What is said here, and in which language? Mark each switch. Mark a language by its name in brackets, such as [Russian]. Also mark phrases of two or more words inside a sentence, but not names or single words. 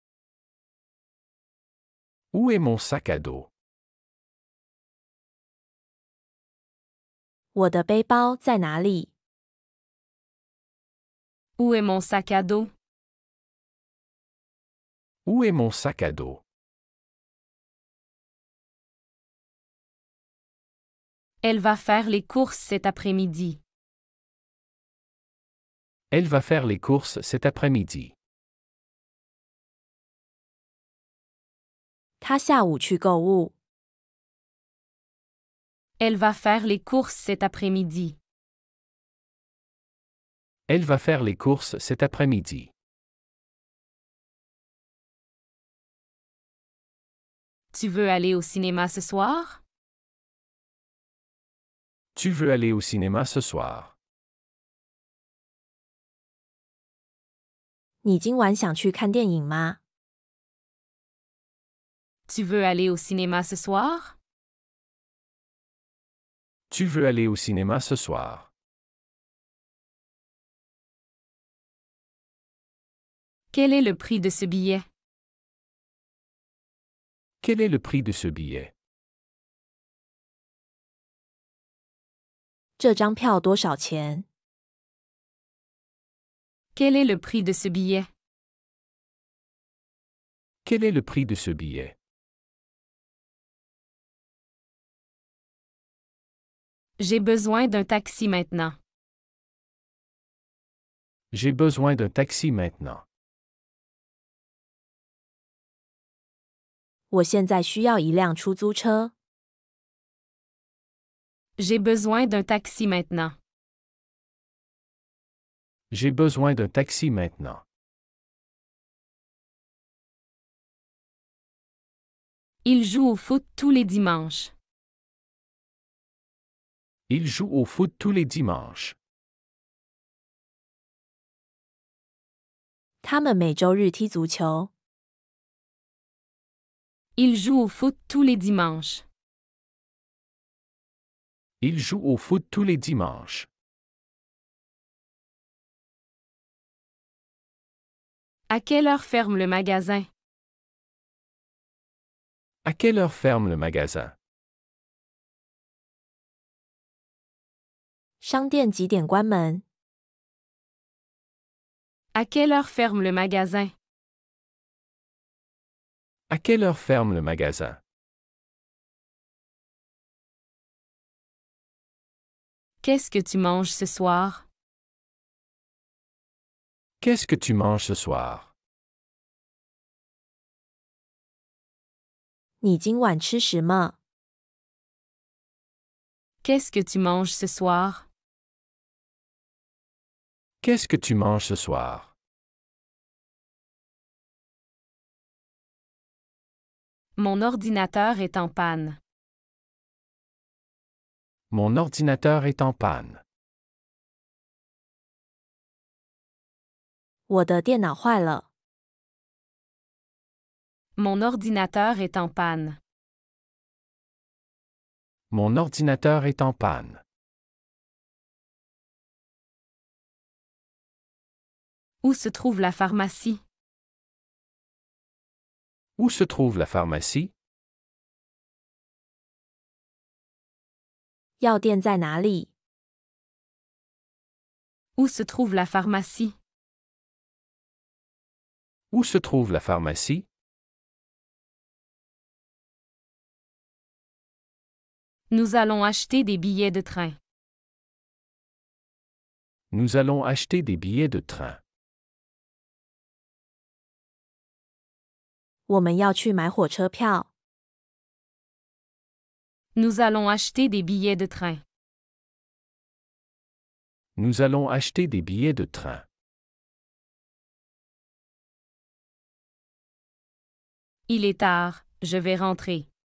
[French] Où est mon sac à dos? [Chinese] 我的背包在哪里？ [French] Où est mon sac à dos? Où est mon sac à dos? Elle va faire les courses cet après-midi. Elle va faire les courses cet après-midi. [Chinese] 他下午去购物。 [French] Elle va faire les courses cet après-midi. Elle va faire les courses cet après-midi. Tu veux aller au cinéma ce soir? Tu veux aller au cinéma ce soir? [Chinese] 你今晚想去看电影吗？ [French] Tu veux aller au cinéma ce soir? Tu veux aller au cinéma ce soir? Quel est le prix de ce billet? Quel est le prix de ce billet? [Chinese] 这张票多少钱？ [French] Quel est le prix de ce billet? Quel est le prix de ce billet? J'ai besoin d'un taxi maintenant. J'ai besoin d'un taxi maintenant. [Chinese] 我现在需要一辆出租车。 [French] J'ai besoin d'un taxi maintenant. J'ai besoin d'un taxi maintenant. Il joue au foot tous les dimanches. Il joue au foot tous les dimanches. [Chinese] 他们每周日踢足球。 [French] Il joue au foot tous les dimanches. Il joue au foot tous les dimanches. À quelle heure ferme le magasin? À quelle heure ferme le magasin? [Chinese] 商店几点关门？ [French] À quelle heure ferme le magasin? À quelle heure ferme le magasin? Qu'est-ce que tu manges ce soir? Qu'est-ce que tu manges ce soir? [Chinese] 你今晚吃什么？ [French] Qu'est-ce que tu manges ce soir? Qu'est-ce que tu manges ce soir? Mon ordinateur est en panne. Mon ordinateur est en panne. [Chinese] 我的电脑坏了。 [French] Mon ordinateur est en panne. Mon ordinateur est en panne. Où se trouve la pharmacie? Où se trouve la pharmacie? [Chinese] 药店在哪里？ [French] Où se trouve la pharmacie? Où se trouve la pharmacie? Nous allons acheter des billets de train. Nous allons acheter des billets de train. [Chinese] 我们要去买火车票。 [French] Nous allons acheter des billets de train. Nous allons acheter des billets de train. Il est tard, je vais rentrer.